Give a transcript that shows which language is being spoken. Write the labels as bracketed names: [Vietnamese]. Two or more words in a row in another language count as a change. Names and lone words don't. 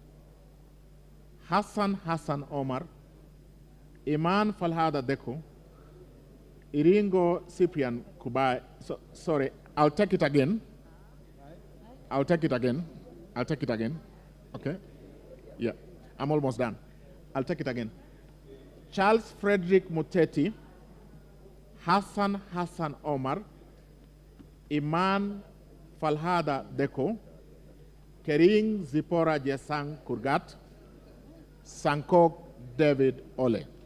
[English] Hassan Omar. Iman Falhada Deko. Iringo Cyprian Kubai. Sorry, I'll take it again. Okay? Yeah, I'm almost done. I'll take it again. Charles Frederick Muteti. Hassan Omar. Iman Falhada Deko. Kering Zipora Jesang Kurgat. Sankok David Ole.